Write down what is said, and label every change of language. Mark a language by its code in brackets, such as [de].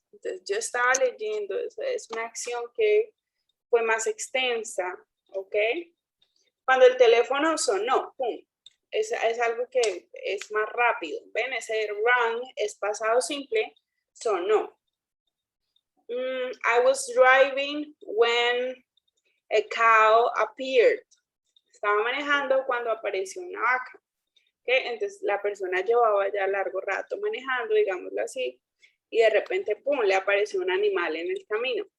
[es] Entonces, yo estaba leyendo, es una acción que fue más extensa, ¿ok? Cuando el teléfono sonó, pum, es algo que es más rápido. ¿Ven? Ese rang es pasado simple, sonó. [en] I was driving when a cow appeared. [es] Estaba manejando cuando apareció una vaca. ¿Okay? Entonces la persona llevaba ya largo rato manejando, digámoslo así, y de repente, pum, le apareció un animal en el camino.